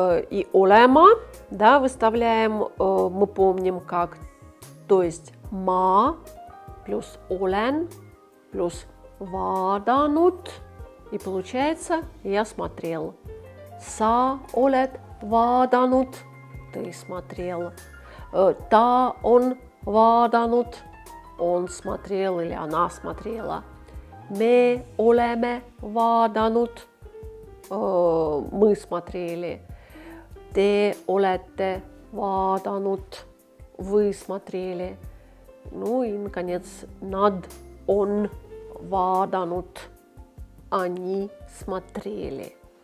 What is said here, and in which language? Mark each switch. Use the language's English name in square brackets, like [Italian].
[Russian] И olema, да, выставляем, мы помним как, то есть ma плюс olen плюс vaadanud, и получается я смотрел. [Estonian] Sa oled vaadanud, [Russian] ты смотрел. [Estonian] Ta on vaadanud, [Russian] он смотрел или она смотрела. [Estonian] Me oleme vaadanud, [Russian] мы смотрели. [Estonian] Te olete vaadanud, [Russian] вы смотрели. Ну и, наконец, [Estonian] nad on vaadanud, [Russian] они смотрели.